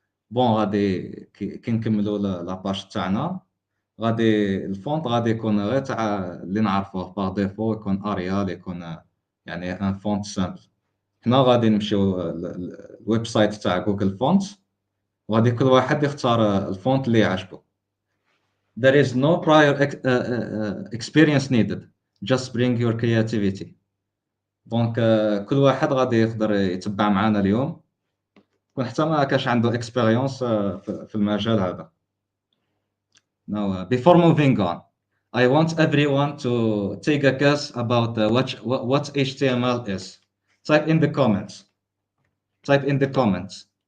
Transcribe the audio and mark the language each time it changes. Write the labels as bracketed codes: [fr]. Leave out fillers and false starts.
[ar] بون غادي كي نكملوا لاباج تاعنا غادي الفونت غادي يكون غير تاع اللي نعرفوه باغ ديفو, يكون اريال, يكون يعني ان فونت سامبل. حنا غادي نمشيو الويب سايت تاع جوجل فونت وغادي كل واحد يختار الفونت اللي يعجبو. [en] There is no prior experience needed, just bring your creativity. [ar] دونك كل واحد غادي يقدر يتبع معنا اليوم كون حتى ما كاش عنده اكسبيريونس في المجال هذا. [en] Now before moving on, I want everyone to take a guess about what HTML is. Type in the comments. Type in the comments.